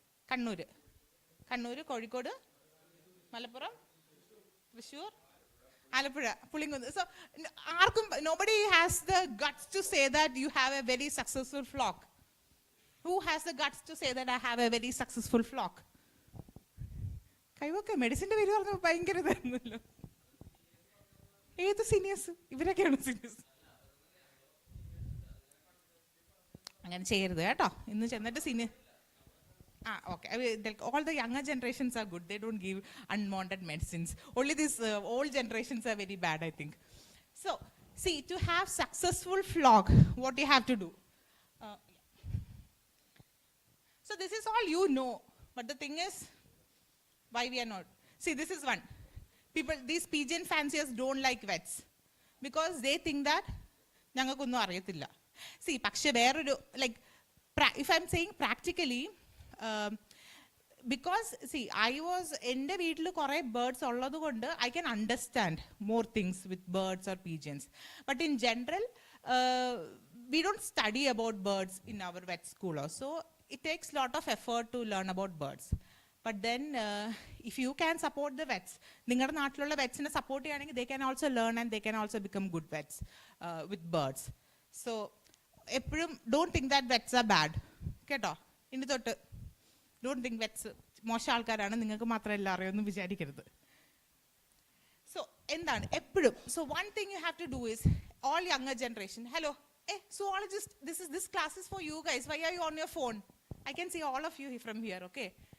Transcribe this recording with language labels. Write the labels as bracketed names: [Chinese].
[English] Kannur, Kozhikode, Malappuram, Thrissur, Alappuzha, Pulingundu. So nobody has the guts to say that you have a very successful flock. Who has the guts to say that I have a very successful flock? [Malayalam] Kaivokke medicine പേര് പറഞ്ഞു ഭയങ്കര ഇതായിരുന്നല്ലോ. ഏത് seniors? ഇവരൊക്കെയാണ് seniors. അങ്ങനെ ചെയ്യരുത് കേട്ടോ. ഇന്ന് ചെന്നിട്ട് senior okay. [English] All the younger generations are good. They don't give unwanted medicines. Only these old generations are very bad, I think. So, see, to have successful flock, what do you have to do? So this is all you know. But the thing is, why we are not? See, this is one. These pigeon fanciers don't like vets. Because they think that, [Malayalam] ഞങ്ങൾക്കൊന്നും അറിയത്തില്ല. [English] See, [Malayalam] പക്ഷെ വേറൊരു, [English] like, if I'm saying practically, because see, I was [Malayalam] എൻ്റെ വീട്ടിൽ കുറേ birds ഉള്ളത് കൊണ്ട് [English] I can understand more things with birds or pigeons. But in general, we don't study about birds in our vet school. So it takes a lot of effort to learn about birds. But then if you can support the vets, [Malayalam] നിങ്ങളുടെ നാട്ടിലുള്ള വെറ്റ്സിനെ support ചെയ്യുകയാണെങ്കിൽ [English] they can also learn and they can also become good vets with birds. So [Malayalam] എപ്പോഴും [English] don't think that vets are bad. [Malayalam] കേട്ടോ, ഇനി തൊട്ട് [English] don't think vets [Malayalam] മോശം ആൾക്കാരാണ്, നിങ്ങൾക്ക് മാത്രം എല്ലാം അറിയുമെന്ന് വിചാരിക്കരുത്. [English] So [Malayalam] എന്താണ് എപ്പോഴും, [English] so one thing you have to do is, all younger generation, hello, hey zoologist, this class is for you guys, why are you on your phone? I can see all of you from here, okay?